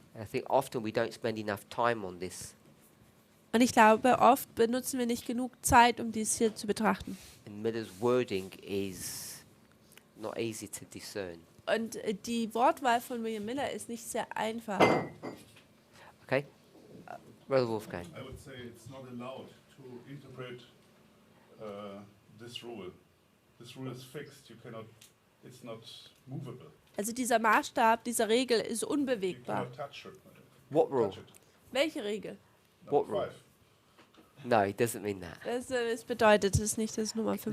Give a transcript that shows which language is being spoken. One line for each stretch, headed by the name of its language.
English: I think often we don't spend enough time on this.
German: Und ich glaube, oft benutzen wir nicht genug Zeit, um dies hier zu betrachten.
English: And Miller's wording is not easy to discern.
German: Und die Wortwahl von William Miller ist nicht sehr einfach.
English: Okay? Brother Wolfgang. I would say it's not allowed to interpret this rule. This rule is fixed. You cannot. It's not movable.
German: Also dieser Maßstab, diese Regel ist
English: You
German: unbewegbar.
English: cannot touch it. What rule? Touch it.
German: Welche Regel?
English: What Number rule? 5. No, it doesn't mean that.
German: Das bedeutet es nicht, dass Nummer 5